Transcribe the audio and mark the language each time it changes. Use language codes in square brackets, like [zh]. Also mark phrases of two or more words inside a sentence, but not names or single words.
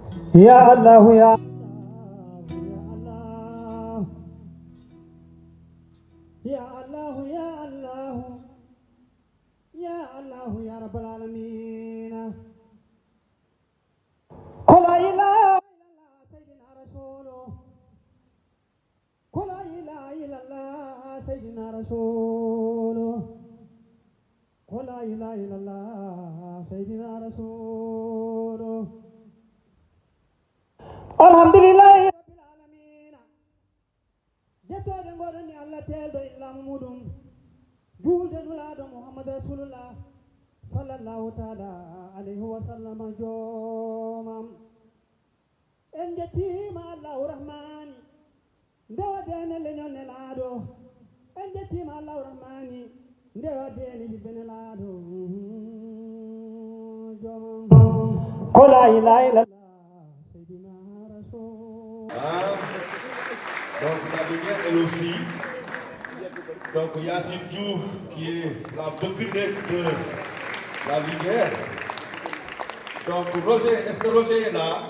[ar] يا الله يا يا الله يا الله يا الله يا رب العالمين قل لا إله إلا الله سيدنا رسول الله قل لا إله إلا الله سيدنا رسول الله قل لا إله إلا الله سيدنا رسول الله الحمد لله رب العالمين [ff] Jettode ngoɗoni Allah telɗo islamu muɗum julde nulaɗo [ar] محمد رسول الله صلى الله تعالى عليه و سلم [ff] joomam en jettima [ar] الله رحمان [ff] ndewdene leñol nelaɗo en jettima [ar] الله رحمان [ff] ndewdene yibbe nelaɗo joomam ko [ar] لا إله إلا الله [fr] Donc la lumière elle aussi. Donc Yassine Diouf qui est la vedette de la lumière. Donc Roger, est-ce que Roger est là?